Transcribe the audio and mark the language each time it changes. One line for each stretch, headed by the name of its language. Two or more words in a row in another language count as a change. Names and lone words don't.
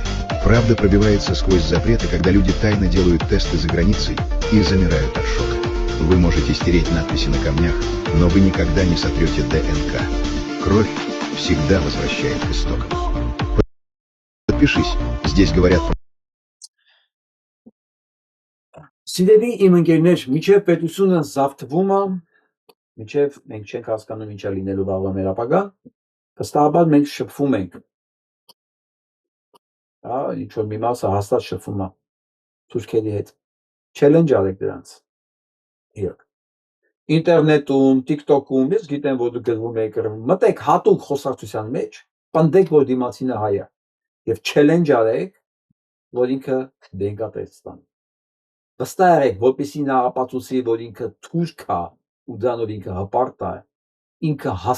Russian: Правда пробивается сквозь запреты, когда люди тайно делают тесты за границей и замирают от шока. Вы можете стереть надписи на камнях, но вы никогда не сотрете ДНК. Кровь всегда возвращает к истокам. Подпишись, здесь говорят про...
Armenian: Սիրելի իմ ընկերներ, միջև պետությունը զավթվում է, միջև մենք չենք հասկանում ինչա լինելու վաղվա մեր ապագա, վստահաբար մենք շփվում ենք։ Ինչ որ մի մասը հաստատ շփվում է թուրքերի հետ։ Չելենջ արեք դրանց։ Իրոք։ Ինտերնետում, TikTok-ում, ես գիտեմ, որ դուք գրվում եք, մտեք հատուկ խոսակցության մեջ Պնդեք, որ դիմացինը հայ է եւ challenge արեք, որ ինքը դենկատեստան։ Վստահ եղեք, որպեսզի նա ապացուցի, որ ինքը թուրք է ու դրանով ինքը հպարտ է, ինքը